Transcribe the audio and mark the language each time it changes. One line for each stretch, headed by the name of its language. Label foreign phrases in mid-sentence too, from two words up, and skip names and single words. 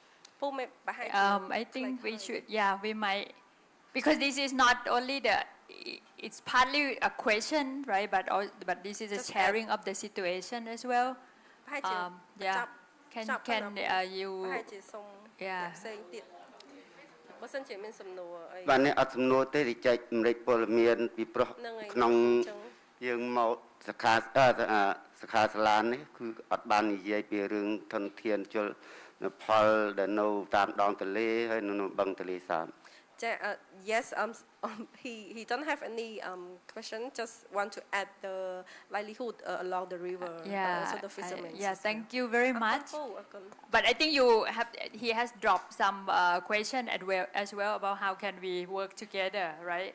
English: I think we should, we might, because this is not only it's partly a question, right? But this is a sharing of the situation as well. Can you? Yeah.
Khmer: បាទនេះអត់សំណួរទេរីចែកចម្លែកពលមានពីព្រោះក្នុងយើងមកសិក្ខាសាលានេះគឺអត់បាននិយាយពីរឿងធនធានជលផលដែលនៅតាមដងទន្លេហើយនៅបឹងទន្លេសាប
English: Yes, he don't have any question. Just want to add the livelihood along the river. Also the fishermen. Thank you very much. But I think he has dropped some question as well about how can we work together, right?